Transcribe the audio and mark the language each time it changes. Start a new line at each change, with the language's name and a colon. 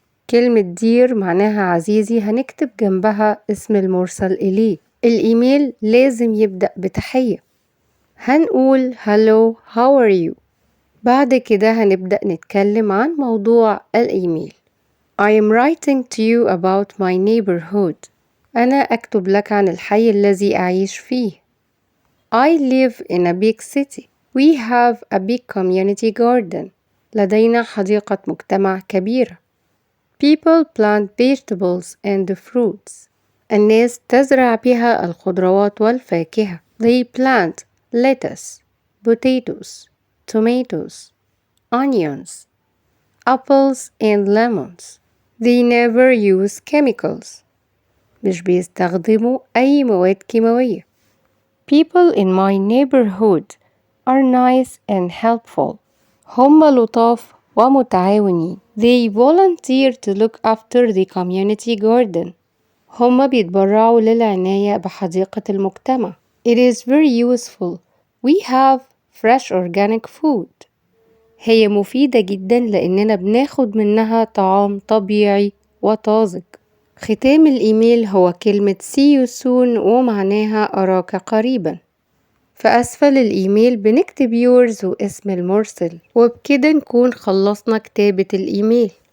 Arabic: كلمة dear معناها عزيزي هنكتب جنبها اسم المرسل إليه. الإيميل لازم يبدأ بتحية، هنقول
English: hello how are you.
Arabic: بعد كده هنبدأ نتكلم عن موضوع الإيميل.
English: I am writing to you about my neighborhood.
Arabic: أنا أكتب لك عن الحي الذي أعيش فيه.
English: I live in a big city. We have a big community garden.
Arabic: لدينا حديقة مجتمع كبيرة.
English: People plant vegetables and fruits.
Arabic: الناس تزرع بها الخضروات والفاكهة.
English: They plant lettuce, potatoes, tomatoes, onions, apples and lemons. They never use chemicals.
Arabic: مش بيستخدموا أي مواد كيماوية.
English: People in my neighborhood are nice and helpful.
Arabic: هم لطاف ومتعاونين.
English: They volunteer to look after the community garden.
Arabic: هم بيتبرعوا للعناية بحديقة المجتمع.
English: It is very useful. We have fresh organic food.
Arabic: هي مفيدة جدا لأننا بناخد منها طعام طبيعي وطازج. ختام الإيميل هو كلمة
English: see you soon
Arabic: ومعناها أراك قريبا. في أسفل الإيميل بنكتب yours واسم المرسل، وبكده نكون خلصنا كتابة الإيميل.